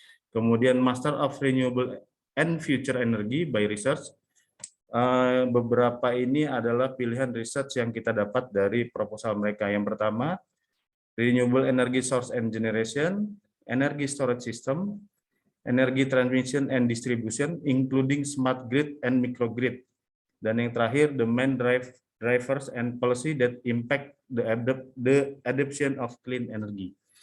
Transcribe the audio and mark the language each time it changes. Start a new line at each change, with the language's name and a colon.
Indonesian: Kemudian
English: Master of Renewable and Future Energy by Research.
Indonesian: Beberapa ini adalah pilihan research yang kita dapat dari proposal mereka. Yang pertama,
English: Renewable Energy Source and Generation, Energy Storage System, Energy Transmission and Distribution, including Smart Grid and Microgrid.
Indonesian: Dan yang terakhir,
English: the main drivers and policy that impact the adoption of clean energy.